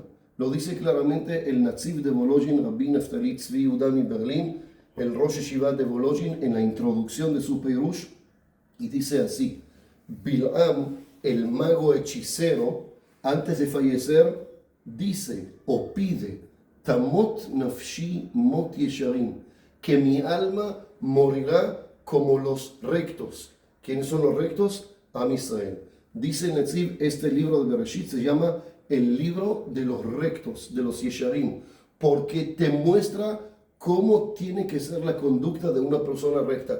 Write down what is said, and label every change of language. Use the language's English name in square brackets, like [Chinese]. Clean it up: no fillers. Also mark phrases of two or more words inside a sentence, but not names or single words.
[Spanish] Lo dice claramente el Natziv de Volozhin, Rabbi Naftali Tzvi Udami Berlin, el Rosh Yeshiva de Volozhin, en la introducción de su Perush, y dice así: Bil'am, el mago hechicero, antes de fallecer, dice o pide, [Hebrew] תמות נפשי מות ישרים, [Spanish] que mi alma morirá como los rectos. ¿Quiénes son los rectos? [Hebrew] עם ישראל. [Spanish] Dice Netziv, este libro de Bereshit se llama el libro de los rectos, de los yesharim, porque te muestra cómo tiene que ser la conducta de una persona recta.